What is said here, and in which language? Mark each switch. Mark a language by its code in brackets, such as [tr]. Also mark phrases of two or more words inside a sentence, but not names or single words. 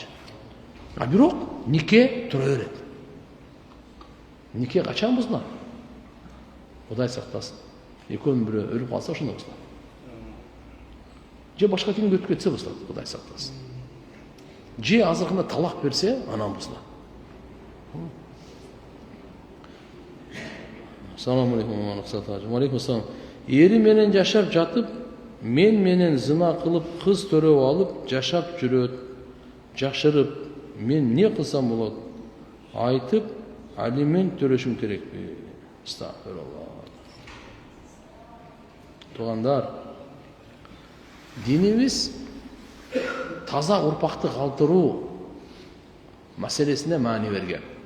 [ky] Бирок нике тура берет. Нике качан бузулат? Кудай сактасын. Экөөнүн бирөө өлүп калса ошондо бузулат. Же башка кимге өтүп кетсе бузулат, Кудай сактасын. Же азыркында талак берсе, анан бузулат. [ar] السلام عليكم ورحمة الله. [ky] Eri менен жашап жатып, мен менен зына кылып кыз төрөп алып жашап жүрөт. Жакшырып, мен не кылсам болот? Айтып, алимент төлөшүм керекпи? Астагфируллах. Туугандар, динибиз таза урпакты калтыруу маселесине маани берген.